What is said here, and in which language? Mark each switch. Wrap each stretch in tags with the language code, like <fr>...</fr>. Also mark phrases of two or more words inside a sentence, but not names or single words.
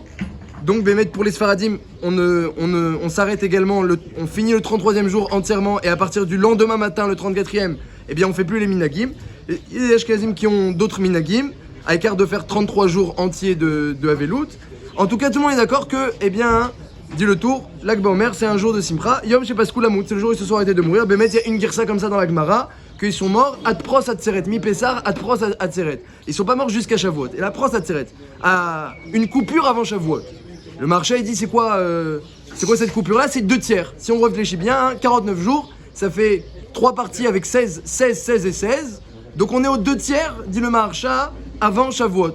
<fr>Donc Bémet, pour les Sfaradim, on s'arrête également, on finit le 33e jour entièrement, et à partir du lendemain matin, le 34e, eh bien on fait plus les minagim. Il y a des Ashkenazim qui ont d'autres minagim, à écart de faire 33 jours entiers de Havelut. En tout cas, tout le monde est d'accord que, eh bien, dit le tour, Lag BaOmer, c'est un jour de Simcha.</fr> <he>Yom Shepaskou Lamout,</he> <fr>c'est le jour où ils se sont arrêtés de mourir. Bémet, il y a une girsa comme ça dans la Gemara, qu'ils sont morts</fr> <he>ad pros ad seret, mi Pessar ad pros ad seret.</he> <fr>Ils sont pas morts jusqu'à Shavuot. Et la</fr> <he>pros ad seret,</he> <fr>à une coupure avant Shavuot. Le marché il dit c'est quoi cette coupure là? C'est 2 tiers. Si on réfléchit bien, 49 jours, ça fait 3 parties avec 16 et 16. Donc on est aux 2 tiers, dit le Maharsha, avant Shavuot.</fr>